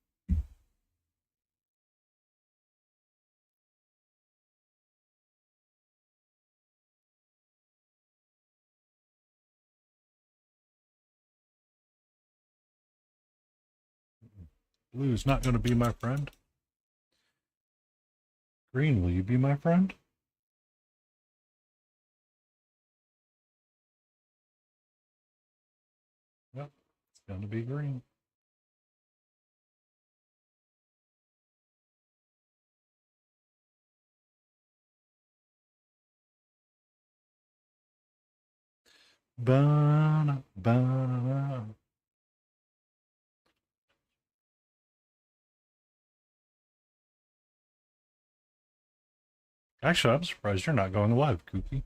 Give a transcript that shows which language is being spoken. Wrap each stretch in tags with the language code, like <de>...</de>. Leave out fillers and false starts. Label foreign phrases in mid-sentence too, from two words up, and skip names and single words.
<en>Blue's not going to be my friend. Green, will you be my friend? Yep, it's going to be green. Ba-na, ba-na. Actually, I'm surprised you're not going live, Kookie.</en>